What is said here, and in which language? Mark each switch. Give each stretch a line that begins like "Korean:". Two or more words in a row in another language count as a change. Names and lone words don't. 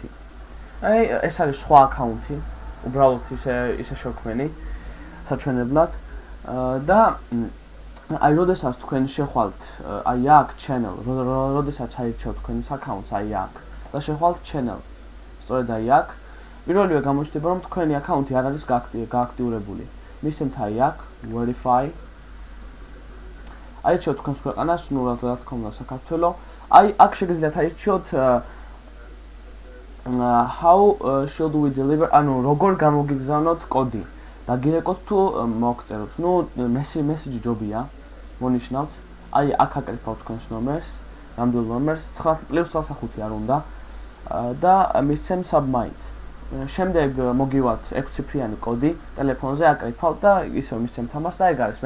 Georgian: ეს არის სხვა აკაუნთი, უბრალოდ ისე შევქმენი საჩვენებლად და როდესაც თქვენ შეხვალთ აქ channel, როდესაც აირჩევთ თქვენის აკაუნტს აქ და შეხვალთ channel, სწორედ აქ პირველივე გამოჩნდება, რომ თქვენი აკაუნთი არ არის გააქტიურებული. მისცემთ აქ verify. აირჩევთ თქვენს ქვეყანას, რა თქმა უნდა საქართველო. აქ შეგიძლიათ აირჩიოთ
English: how should we deliver,
Georgian: როგორ გამოგიგზავნოთ კოდი. დაგირეკოთ თუ მოგწეროთ. მესიჯი ჯობია. მონიშნავთ. აქ აკრიფავთ თქვენს ნომერს, ნამდვილ ნომერს, 9+5 არ უნდა და მისცემ submit. შემდეგ მოგივათ 6 ციფრიანი კოდი ტელეფონზე აკრიფავთ და ისევ მისცემთ ამას და ეგ არის.